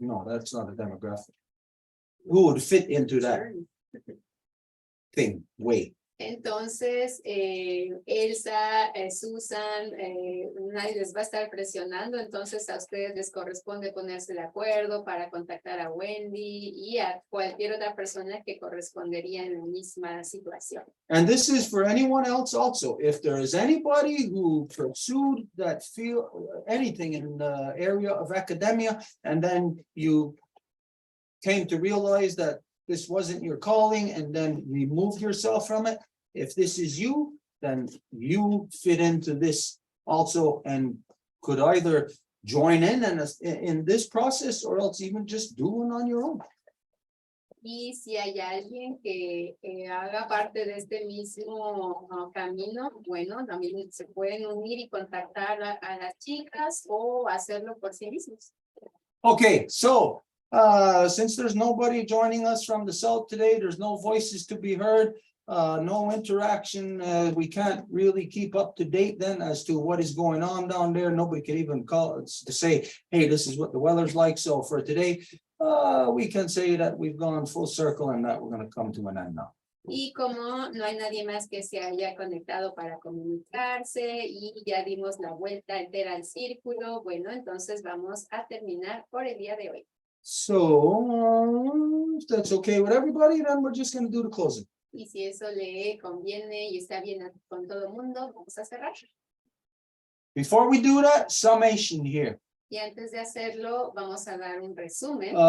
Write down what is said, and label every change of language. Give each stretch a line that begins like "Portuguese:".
English: No, that's not a demographic. Who would fit into that thing, way?
Spanish: Entonces, Elsa, Susan, nadie les va a estar presionando, entonces a ustedes les corresponde ponerse de acuerdo para contactar a Wendy y a cualquier otra persona que correspondería en la misma situación.
English: And this is for anyone else also. If there is anybody who pursued that field, anything in the area of academia, and then you came to realize that this wasn't your calling and then removed yourself from it. If this is you, then you fit into this also and could either join in this process or else even just do it on your own.
Spanish: Y si hay alguien que haga parte de este mismo camino, bueno, también se pueden unir y contactar a las chicas o hacerlo por sí mismos.
English: Okay, so since there's nobody joining us from the south today, there's no voices to be heard. No interaction, we can't really keep up to date then as to what is going on down there. Nobody can even call us to say, hey, this is what the weather's like. So for today, we can say that we've gone full circle and that we're going to come to an end now.
Spanish: Y como no hay nadie más que se haya conectado para comunicarse y ya dimos la vuelta entera al círculo, bueno, entonces vamos a terminar por el día de hoy.
English: So if that's okay with everybody, then we're just going to do the closing.
Spanish: Y si eso le conviene y está bien con todo el mundo, vamos a cerrar.
English: Before we do that, summation here.
Spanish: Y antes de hacerlo, vamos a dar un resumen.